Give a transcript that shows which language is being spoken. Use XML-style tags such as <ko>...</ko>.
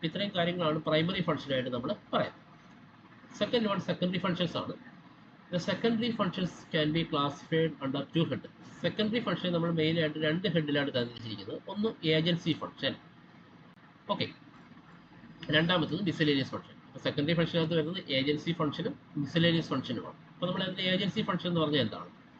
<ml>അപ്പോൾ ഇത്രയും കാര്യങ്ങളാണ് പ്രൈമറി ഫംഗ്ഷനായിട്ട് നമ്മൾ പറയുന്നത്. സെക്കൻഡറി ഫംഗ്ഷൻസ് ആണ്.</ml> <en>The secondary functions can be classified under two heads.</en> <ml>Secondary function നമ്മൾ മെയിനായിട്ട് രണ്ട് ഹെഡിലാണ് തന്നിരിക്കുന്നത്. ഒന്ന് ഏജൻസി ഫംഗ്ഷൻ, ഓക്കെ, രണ്ടാമത്തത് മിസലേനിയസ് ഫംഗ്ഷൻ. അപ്പോൾ സെക്കൻഡറി ഫംഗ്ഷനകത്ത് വരുന്നത് ഏജൻസി ഫംഗ്ഷനും മിസലേനിയസ് ഫംഗ്ഷനുമാണ്. അപ്പോൾ നമ്മൾ അതിൻ്റെ ഏജൻസി ഫംഗ്ഷൻ എന്ന് പറഞ്ഞാൽ എന്താണ്?</ml>